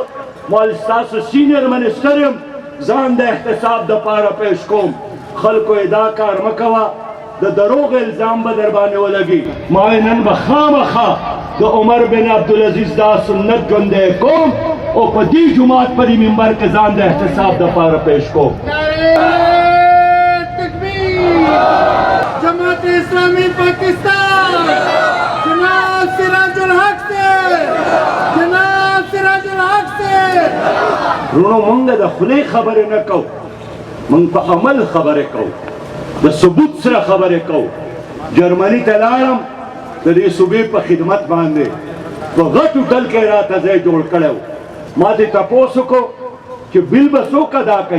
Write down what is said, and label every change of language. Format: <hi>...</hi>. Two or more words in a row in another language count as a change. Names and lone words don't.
<ps>مال ستاسو سینیر منسټر یم، ځان د احتساب دپاره پیش کوم. خلکو یې دا کار مه کوه، د دروغ الزام به در باندې ولګي. ما وی نن به خامخا د عمر بن عبدالعزیز دا سنت ژوندی کوم او په دې جومات په دې منبر کې ځان د احتساب دپاره پیش کوم.</ps> <ur>جماعت اسلامی پاکستان جناب سراج الحق سے، جناب سراج الحق سے.</ur> <ps>رونو مونږ د خولې خبرې نه کوو، مونږ په عمل خبرې کوو، د ثبوت سره خبرې کوو. جرمني ته لاړم د دې صوبې په خدمت باندې، په غټو ډل کې راته ځای جوړ کړی و. ما دې تپوس وکړو چې بل به څوک ادا کوي؟</ps>